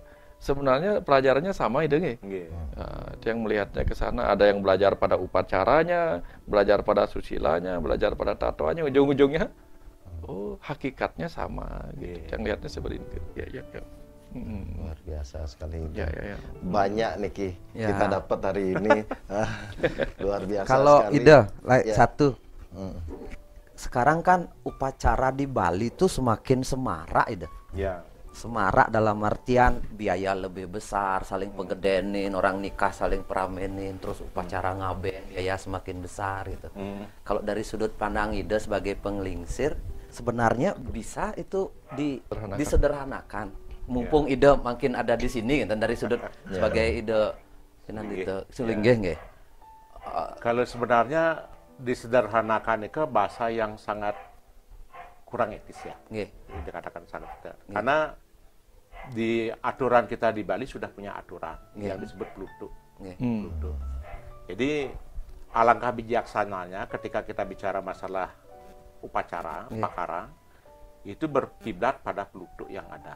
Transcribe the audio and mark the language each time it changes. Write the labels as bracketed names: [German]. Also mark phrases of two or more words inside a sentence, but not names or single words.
[Indonesian] Sebenarnya pelajarannya sama itu nggih. Yang melihatnya ke sana, ada yang belajar pada upacaranya, belajar pada susilanya, belajar pada tatoanya, ujung-ujungnya hakikatnya sama gitu. Yang lihatnya seperti itu. Luar biasa sekali. Banyak nih Ki kita dapat hari ini. Luar biasa kalau sekali. Ida, satu. Sekarang kan upacara di Bali itu semakin semarak, Ida. Semarak dalam artian biaya lebih besar, saling pegedenin, orang nikah saling peramenin, terus upacara ngaben biaya semakin besar gitu. Kalau dari sudut pandang Ida sebagai penglingsir, sebenarnya bisa itu disederhanakan. Mumpung Ida makin ada di sini dan dari sudut sebagai Ida sulinggih nggih. Kalau sebenarnya disederhanakan itu bahasa yang sangat kurang etis ya. Dikatakan sangat tidak. Karena di aturan kita di Bali sudah punya aturan yang disebut plutuk. Jadi alangkah bijaksananya ketika kita bicara masalah upacara, pakara, itu berkiblat pada plutuk yang ada.